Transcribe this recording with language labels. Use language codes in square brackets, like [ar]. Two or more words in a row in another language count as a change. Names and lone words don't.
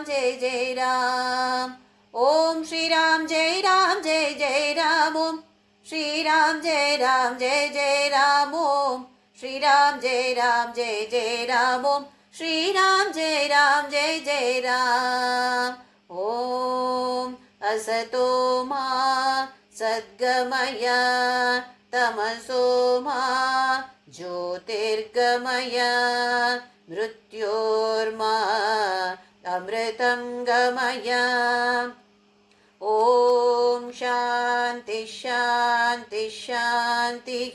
[sa] జయ జయ రామ్, ఓం శ్రీరామ్ జయ రామ్ జయ జయ రామ్, ఓం శ్రీరామ్ జయ రామ్ జయ జయ రామ్, ఓం శ్రీరామ్ జయ రామ్ జయ జయ రామ్, ఓం శ్రీరామ్ జయ రామ్ జయ జయ రామ్, ఓం असतो मा सद्गमय तमसो मा ज्योतिर्गमय मृत्योर्मा अमृतं गमय। ओम शांति शांति शांतिः।